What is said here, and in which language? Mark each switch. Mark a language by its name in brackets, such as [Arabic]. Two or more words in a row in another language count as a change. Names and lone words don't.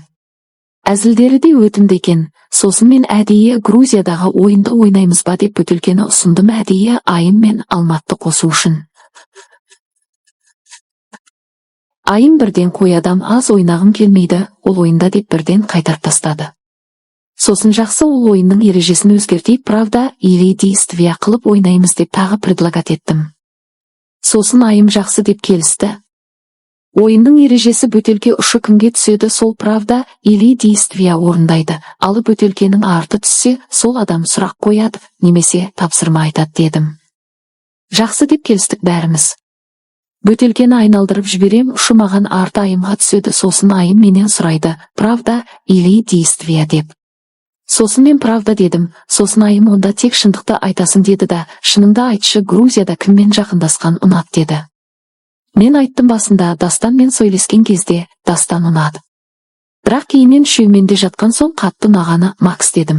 [Kazakh] Әзілдері де өтімді екен. Сосын мен әдейі Грузиядағы ойынды ойнаймыз ба деп бөтелкені ұсындым, әдейі Айым мен Алматты қосу үшін. Айым бірден, қой адам, аз ойнағым келмейді ол ойында деп бірден қайтарып тастады. Сосын жақсы, ол ойынның ережесін өзгертейік, [Russian] правда или действия [Kazakh] қылып ойнаймыз деп тағы предлагат еттім. Сосын Айым жақсы деп келісті. Ойынның ережесі бөтелке ұшы кімге түседі, сол [Russian] правда или действия [Kazakh] орындайды. Алып бөтелкенің арты түссе, сол адам сұрақ қояды, немесе тапсырма айтады дедім. Жақсы деп келістік бәріміз. Бөтелкені айналдырып жіберем, ұшы маған арты Айымға түседі. Сосын Айым менен сұрайды, [Russian] правда или действия деп. [Kazakh] Сосын мен правда дедім. Сосын айым онда тек шындықты айтасың деді да, шыныңды айтшы, Грузияда кіммен жақындасқан ұнат деді. Мен айттым басында, Дастанмен сөйлескен кезде, Дастан ұнады. Бірақ кейіннен үшеуіменде жатқан соң қатты ұнағаны Макс дедім.